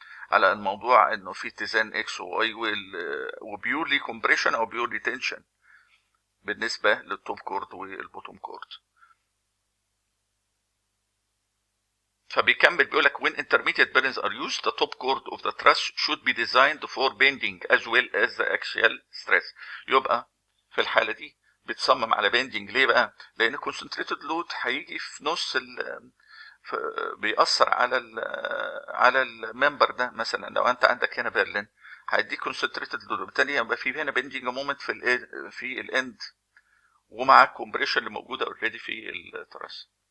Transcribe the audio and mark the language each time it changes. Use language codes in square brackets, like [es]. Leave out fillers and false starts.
[ar] على الموضوع انه في اتزان اكس وواي وبيورلي كومبريشن او بيورلي تنشن بالنسبه للتوب كورد والبوتوم كورد. فبيكمل بيقول لك [en] when intermediate bearings are used the top chord of the truss should be designed for bending as well as the axial stress. [ar] يبقى في الحاله دي بتصمم على بيندنج. ليه بقى؟ لان concentrated load هيجي في نص بيأثر على الممبر ده. مثلا لو انت عندك هنا برلين هيديك concentrated load، وبالتالي يبقى في هنا بيندنج مومنت في الاند ومع الكومبريشن اللي موجوده اوريدي في التراس.